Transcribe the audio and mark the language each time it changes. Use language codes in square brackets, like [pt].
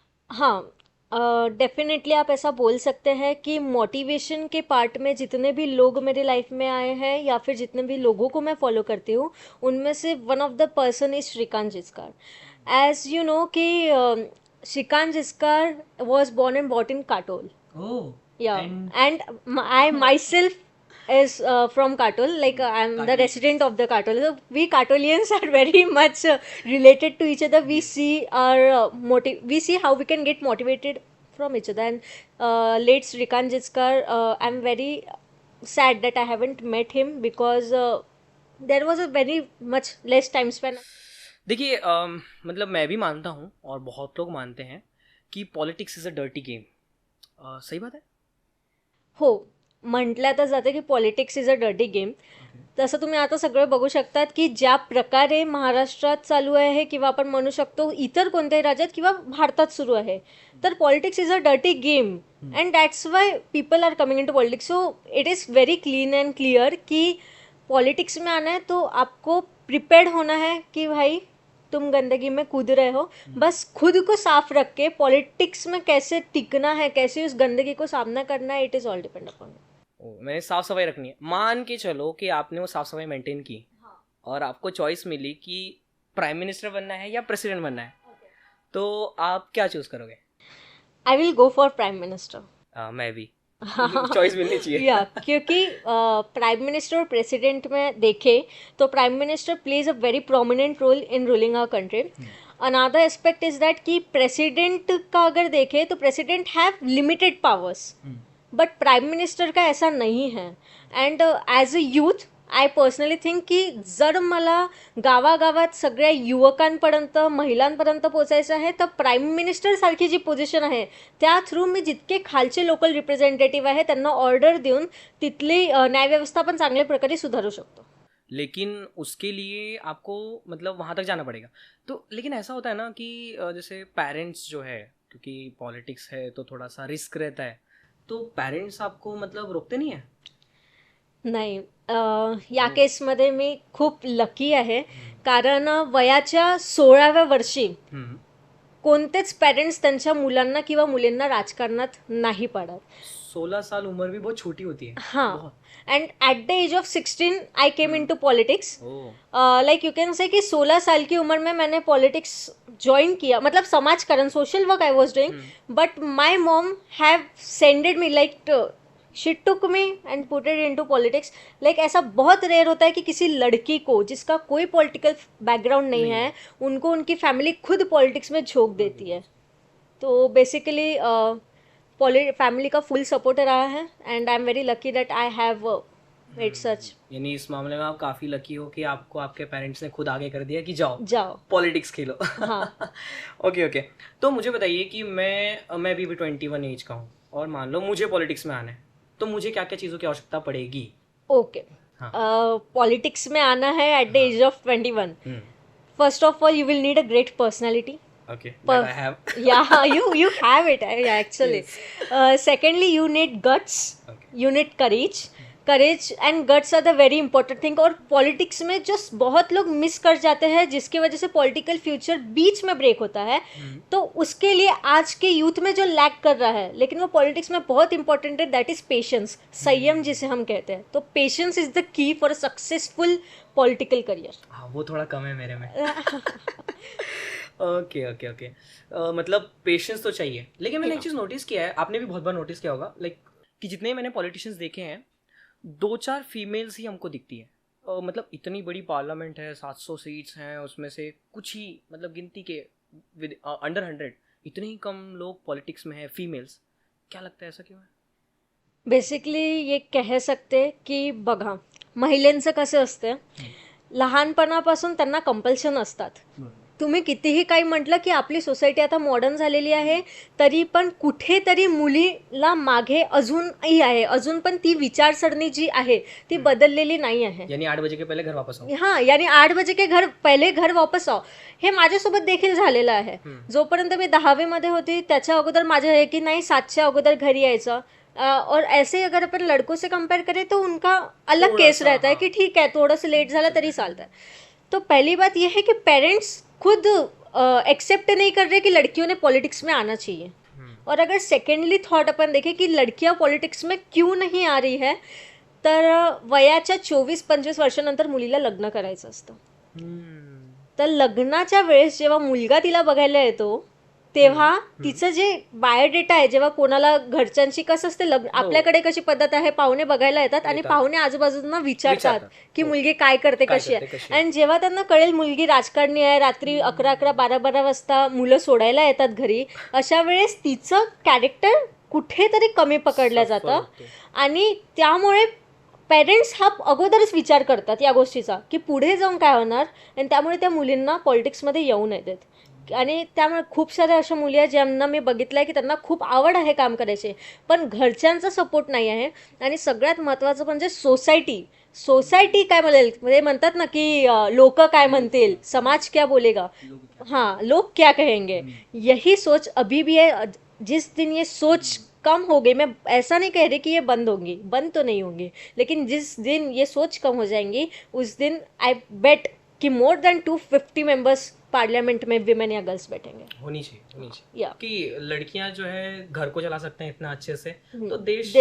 [hi] हाँ डेफिनेटली आप ऐसा बोल सकते हैं कि मोटिवेशन के पार्ट में जितने भी लोग मेरे लाइफ में आए हैं या फिर जितने भी लोगों को मैं फॉलो करती हूँ उनमें से [en] one of the person is [hi] Shrikant Jichkar. [en] As you know कि Shrikant Jichkar was born and brought in Katol. Oh. Yeah, and I myself is from Katol. Like I'm the resident of the Katol. So we Katolians are very much related to each other. We see our we see how we can get motivated from each other. And late Shrikant Jichkar, I'm very sad that I haven't met him because there was a very much less time span. [hi] देखिए मतलब मैं भी मानता हूँ और बहुत लोग मानते हैं की [en] Politics is a dirty game. [hi] सही बात है? [mr] हो, म्हटलं तर जातं की [en] Politics is a dirty game. [mr] तसं तुम्ही आता सगळं बघू शकतात की ज्या प्रकारे महाराष्ट्रात चालू आहे किंवा आपण म्हणू शकतो इतर कोणत्याही राज्यात किंवा भारतात सुरू आहे, तर [en] Politics is a dirty game and that's why people are coming into politics. So it is very clean and clear [hi] कि पॉलिटिक्स में आना है तो आपको प्रिपेयर्ड होना है कि भाई तुम गंदगी में कूद रहे हो. बस खुद को साफ रख के पॉलिटिक्स में कैसे टिकना है, कैसे उस गंदगी को सामना करना है, [en] It is all depend upon. [hi] मैंने साफ सफाई रखनी है. मान के चलो कि आपने वो साफ सफाई मेंटेन की और आपको चॉइस मिली कि प्राइम मिनिस्टर बनना है या प्रेसिडेंट बनना है, तो आप क्या चूज करोगे? I will go for prime minister. मैं भी. चॉइस मिलनी चाहिए. या क्योंकि प्राइम मिनिस्टर और प्रेसिडेंट में देखें तो prime minister [en] Plays a very prominent role in ruling our country. [hi] Another aspect is that कि प्रेसिडेंट का अगर देखें तो [en] president have limited powers [hi] but prime minister का ऐसा नहीं है. [en] and as a youth I personally think [mr] की जर मला गावागावात सगळ्या युवकांपर्यंत महिलांपर्यंत पोचायचं आहे तर प्राईम मिनिस्टरसारखी जी पोझिशन आहे त्या थ्रू मी जितके खालचे लोकल रिप्रेझेंटेटिव्ह आहे त्यांना ऑर्डर देऊन तिथली न्यायव्यवस्था पण चांगल्या प्रकारे सुधारू शकतो. [hi] लेकिन उसके लिए आपको मतलब वहाँ तक जाना पड़ेगा. तो लेकिन ऐसा होता है ना कि जैसे पेरेंट्स जो है, क्योंकि पॉलिटिक्स है तो थोड़ा सा रिस्क रहता है, तो पेरेंट्स आपको मतलब रोकते नहीं है? [mr] नाही, या केसमध्ये मी खूप लकी आहे कारण वयाच्या 16व्या वर्षी हम्म. कोणतेच पेरेंट्स त्यांच्या मुलांना किंवा मुलींना राजकारणात नाही पाडत. [hi] 16 साल उम्र भी बहुत छोटी होती है. हाँ. बहुत. [en] And at the age of 16 I came into politics. Oh. Like you can say [hi] कि 16 साल की उम्र में मैंने पॉलिटिक्स ज्वाइन किया, मतलब समाजकरण social work [en] I was doing. But my mom have sended me like she took me and put it into politics. [hi] Like ऐसा बहुत रेयर होता है कि किसी लड़की को जिसका कोई पॉलिटिकल बैकग्राउंड नहीं है उनको उनकी फैमिली खुद पॉलिटिक्स में झोंक देती है. तो बेसिकली फैमिली का फुल सपोर्ट रहा है [en] And I am very lucky that I have made such. [hi] यानी इस मामले में आप काफ़ी लकी हो कि आपको आपके पेरेंट्स ने खुद आगे कर दिया कि जाओ जाओ. पॉलिटिक्स खेलो. हाँ. Okay okay. तो मुझे बताइए कि मैं भी 21 एज का हूँ और मान लो मुझे पॉलिटिक्स में आना है, तो मुझे क्या क्या चीज़ों की आवश्यकता पड़ेगी? ओके. हाँ. पॉलिटिक्स में आना है [en] At the age of 21. First of all you will need a great personality. Okay, that I have. Yeah, you have it actually. Secondly, you need guts. Okay. You need courage. Courage and guts are the very important thing. [hi] और politics में जो बहुत लोग miss कर जाते हैं जिसकी वजह से पॉलिटिकल फ्यूचर बीच में ब्रेक होता है, तो उसके लिए आज के यूथ में जो लैक कर रहा है, लेकिन वो पॉलिटिक्स में बहुत इंपॉर्टेंट है, [en] That is patience. [hi] संयम जिसे हम कहते हैं. तो [en] Patience is the key for a successful political career. [hi] हाँ, वो थोड़ा कम है मेरे में. Okay okay okay. मतलब पेशेंस तो चाहिए. लेकिन मैंने एक चीज़ नोटिस किया है, आपने भी बहुत बार नोटिस किया होगा, लाइक कि जितने मैंने पॉलिटिशियंस देखे हैं 2-4 फीमेल्स ही हमको दिखती है. मतलब इतनी बड़ी पार्लियामेंट है, 700 सीट्स हैं, उसमें से कुछ ही मतलब गिनती के विद अंडर 100 इतने ही कम लोग पॉलिटिक्स में हैं फीमेल्स. क्या लगता है ऐसा क्यों है? बेसिकली ये कह सकते की [mr] बघा महिलांचं कसं असतं, लहानपणापासून त्यांना कंपल्शन असतात. तुम्ही कितीही काही म्हटलं की आपली सोसायटी आता मॉडर्न झालेली आहे, तरी पण कुठेतरी मुलीला मागे अजूनही आहे. अजून पण ती विचारसरणी जी आहे ती बदललेली नाही आहे. [hi] यानी 8 बजे के पहले घर वापस आओ. हां, यानी 8 बजे के पहिले घर वापस आओ. [mr] हे माझ्यासोबत देखील झालेलं आहे. जोपर्यंत मी 10वी मध्ये होती त्याच्या अगोदर माझं हे की नाही 7च्या अगोदर घरी यायचं. [hi] और ऐसे अगर अपन लड़कों से कंपेयर करें तो उनका अलग केस रहता है कि ठीक है थोड़ा सा लेट [mr] झाला तरी चालता है. [hi] तो पहली बात यह है कि पेरेंट्स खुद एक्सेप्ट नहीं कर रहे कि लड़कियों ने पॉलिटिक्स में आना चाहिए. और अगर सेकेंडली थॉट अपन देखें कि लड़कियां पॉलिटिक्स में क्यों नहीं आ रही है, [mr] तर वयाच्या 24-25 वर्षानंतर मुलीला लग्न करायचं असतं. तर लग्नाच्या वेळेस जेव्हा मुलगा तिला बघायला येतो तेव्हा तिचं जे बायोडेटा आहे, जेव्हा कोणाला घरच्यांची कसं असते लग्न, आपल्याकडे कशी पद्धत आहे, पाहुणे बघायला येतात आणि पाहुणे आजूबाजूंना विचारतात की मुलगी काय करते, कशी आहे. आणि जेव्हा त्यांना कळेल मुलगी राजकारणी आहे, रात्री 11-11, 12-12 वाजता मुलं सोडायला येतात घरी, अशा वेळेस तिचं कॅरेक्टर कुठेतरी कमी पकडलं जातं. आणि त्यामुळे पेरेंट्स हा अगोदरच विचार करतात या गोष्टीचा की पुढे जाऊन काय होणार, आणि त्यामुळे त्या मुलींना पॉलिटिक्समध्ये येऊ नये देत. आणि त्यामुळे खूप साऱ्या अशा मुली आहेत ज्यांना मी बघितलं आहे की त्यांना खूप आवड आहे काम करायचे, पण घरच्यांचा सपोर्ट नाही आहे. आणि सगळ्यात महत्त्वाचं म्हणजे सोसायटी काय म्हणेल, म्हणजे म्हणतात ना की लोक काय म्हणतील, [hi] समाज क्या बोलेगा, हाँ लोग क्या कहेंगे, यही सोच अभी भी है. जिस दिन ये सोच कम हो गई, मैं ऐसा नहीं कह रही कि ये बंद होंगी, बंद तो नहीं होंगी, लेकिन जिस दिन ये सोच कम हो जाएंगी उस दिन [en] I bet [hi] कि [en] more than 250 members [hi] पार्लियामेंट में विमेन या गर्ल्स बैठेंगे. होनी चाहिए या कि लड़कियां जो है घर को चला सकते हैं इतना अच्छे से, तो देश